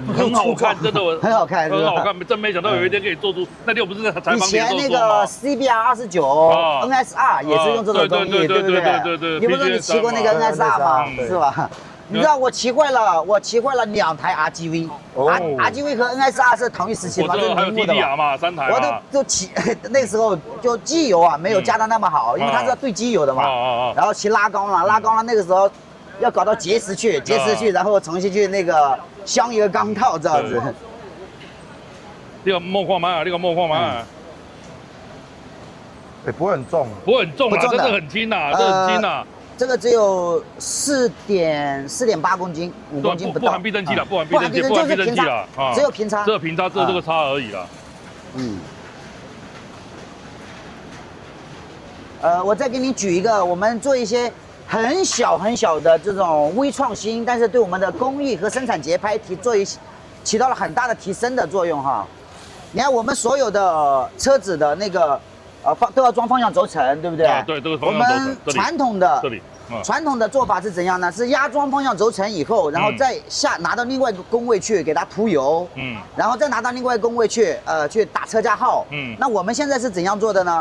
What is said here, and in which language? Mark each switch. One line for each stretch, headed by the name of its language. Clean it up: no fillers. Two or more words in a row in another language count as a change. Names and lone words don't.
Chinese: 很好看，真的很好看，很好看，真沒想到有一天可以做出。那天我不是在採訪以前那個 CBR 29 NSR 也是用這種工藝，對不對？你不是你騎過那個 NSR 嗎？是吧？你知道我騎壞了2台 RGV，RGV 和 NSR 是同一時期嘛？我知道還有 TDR 嘛，3台。我都騎，那時候就機油啊沒有加的那麼好，因為它是要對機油的嘛。然後騎拉缸了，那個時候。要搞到結石去，然後重新去那個鑲一個鋼套這樣子。這個莫礦嘛，不會很重，不會很重啊，真的很輕吶，這個只有4.8公斤，5公斤不到。不含避震器了，不含避震器了，只有平叉，只有這個叉而已啦。我再給你舉一個，我們做一些。很小的這種微創新，但是對我們的工藝和生產節拍起到了很大的提升的作用哈。你看我們所有的車子的那個都要裝方向軸承，對不对？對，這個方向軸承。我們傳統的做法是怎樣呢？是壓裝方向軸承以後，然後再拿到另外一個工位去給它塗油，然後再拿到另外一個工位去打車架號，那我們現在是怎樣做的呢？